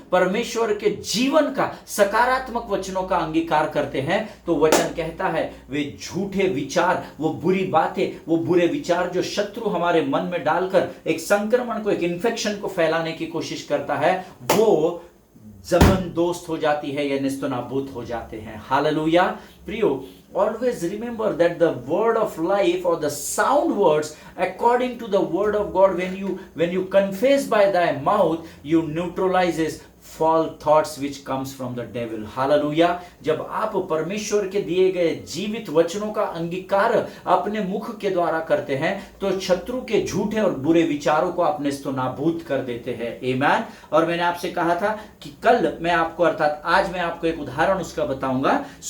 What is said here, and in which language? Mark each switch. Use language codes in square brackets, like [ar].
[hi] परमेश्वर के जीवन का सकारात्मक वचनों का अंगीकार करते हैं, तो वचन कहता है वे झूठे विचार, वो बुरी बातें, वो बुरे विचार जो शत्रु हमारे मन में डालकर एक संक्रमण को, एक इन्फेक्शन को फैलाने की कोशिश करता है, वो जमन दोस्त हो जाती है या निस्तनाबूत हो जाते हैं। हालेलुया। [en] प्रियो, always remember that the word of life or the sound words according to the word of God, when you confess by thy mouth, you neutralizes false thoughts which comes from the devil. [hi] Hallelujah. जब आप परमेश्वर के दिए गए जीवित वचनों का अंगीकार अपने मुख के द्वारा करते हैं, तो शत्रु के झूठे और बुरे विचारों को आप नेस्तनाबूद कर देते हैं। आमीन। और मैंने आपसे कहा था कि कल मैं आपको, अर्थात आज मैं आपको एक उदाहरण उसका बताऊंगा।